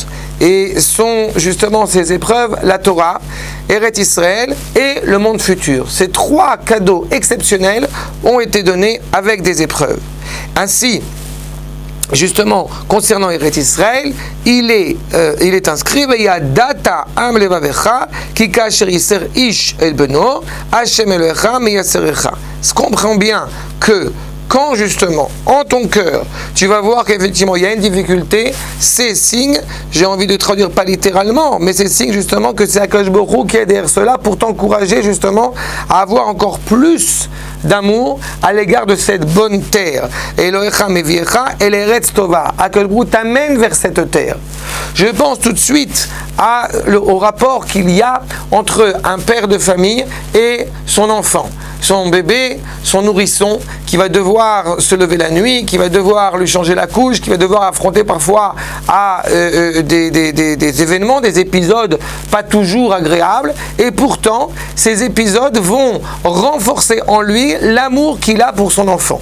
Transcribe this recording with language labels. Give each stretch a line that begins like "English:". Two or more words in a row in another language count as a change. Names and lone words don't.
French: Et sont justement ces épreuves la Torah, Eretz Israël et le monde futur. Ces trois cadeaux exceptionnels ont été donnés avec des épreuves. Ainsi, justement, concernant Eretz Israël, il est inscrit
Hebrew: וידעת עם לבבך כי כאשר ייסר איש אל בנו השם אלהיך מיסרך.
French: Se comprend bien que quand justement, en ton cœur, tu vas voir qu'effectivement il y a une difficulté, c'est signe, j'ai envie de traduire pas littéralement, mais c'est signe justement que c'est
Hebrew: הקדוש ברוך הוא
French: qui est derrière cela pour t'encourager justement à avoir encore plus d'amour à l'égard de cette bonne terre.
Hebrew: אלהיך מביאך אל ארץ טובה. הקדוש ברוך הוא
French: t'amène vers cette terre. Je pense tout de suite au rapport qu'il y a entre un père de famille et son enfant, son bébé, son nourrisson, qui va devoir se lever la nuit, qui va devoir lui changer la couche, qui va devoir affronter parfois des événements, des épisodes pas toujours agréables, et pourtant ces épisodes vont renforcer en lui l'amour qu'il a pour son enfant.